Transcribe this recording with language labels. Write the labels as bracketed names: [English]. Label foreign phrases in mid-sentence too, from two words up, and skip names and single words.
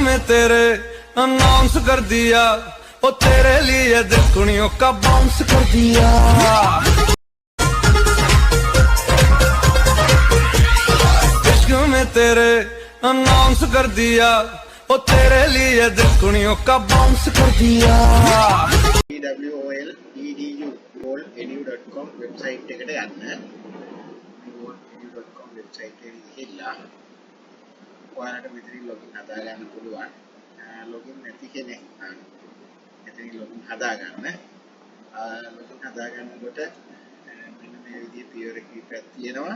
[Hindi] तेरे अनाउंस कर दिया, ओ तेरे लिए दिलकुनियों का बाउंस कर दिया। इश्क में तेरे अनाउंस कर दिया, ओ तेरे लिए दिलकुनियों का बाउंस कर दिया। [Sinhala] wolledu.com වෙබ්සයිට් එකට යන්න. wolledu.com වෙබ්සයිට් එකේ ගිහිල්ලා ඔයාලට මෙතනින් ලොගින් හදා ගන්න පුළුවන්. ලොගින් නැති කෙනෙක් නම් මෙතනින් ලොගින් හදා ගන්න. ලොගින් හදා ගන්නකොට මෙන්න මේ විදිහේ පියවර කීපයක් තියෙනවා.